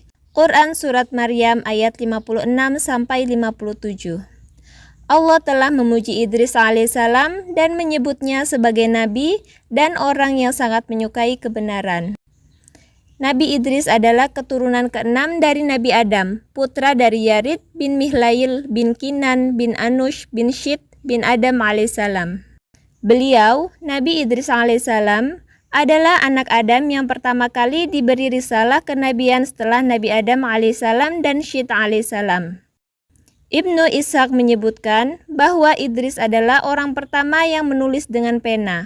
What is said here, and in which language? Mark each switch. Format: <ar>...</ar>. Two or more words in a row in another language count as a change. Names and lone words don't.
<id>Quran Surat Maryam ayat 56-57. Allah telah memuji Idris alaihissalam dan menyebutnya sebagai nabi dan orang yang sangat menyukai kebenaran. Nabi Idris adalah keturunan ke-6 dari Nabi Adam, putra dari Yarid bin Mihlail bin Kinan bin Anush bin Syit bin Adam alaihissalam. Beliau, Nabi Idris alaihissalam, adalah anak Adam yang pertama kali diberi risalah kenabian setelah Nabi Adam alaihissalam dan Syit alaihissalam. Ibnu Ishaq menyebutkan bahwa Idris adalah orang pertama yang menulis dengan pena.</id>